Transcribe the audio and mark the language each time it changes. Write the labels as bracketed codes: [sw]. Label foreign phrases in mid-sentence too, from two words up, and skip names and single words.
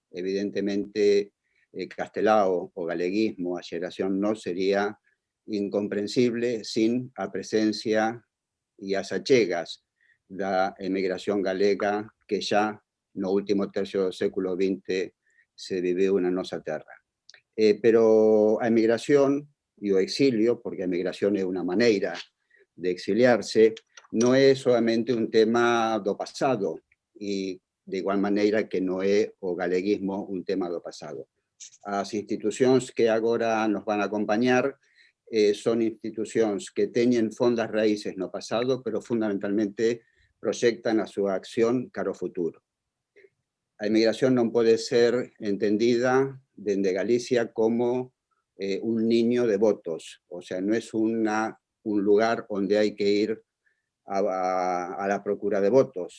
[es] Evidentemente, castelao [gl] o galeguismo, a xeración [es] no sería incomprensible sin la presencia y las achegas de la emigración galega que ya [gl] no último [es] tercio del século XX se vivió en nuestra tierra. Pero a emigración y o exilio, porque a emigración es una manera de exiliarse, no es solamente un tema [gl] do pasado, [es] y de igual manera que no es [gl] o galeguismo [es] un tema [gl] do pasado. As institucións que agora nos van a acompañar son institucións que teñen fondas raíces no pasado, pero fundamentalmente proxectan a súa acción cara ao futuro. A emigración non pode ser entendida dende Galicia como un niño de votos, [es] o sea, no es un lugar [gl] onde hai que ir a la procura de votos.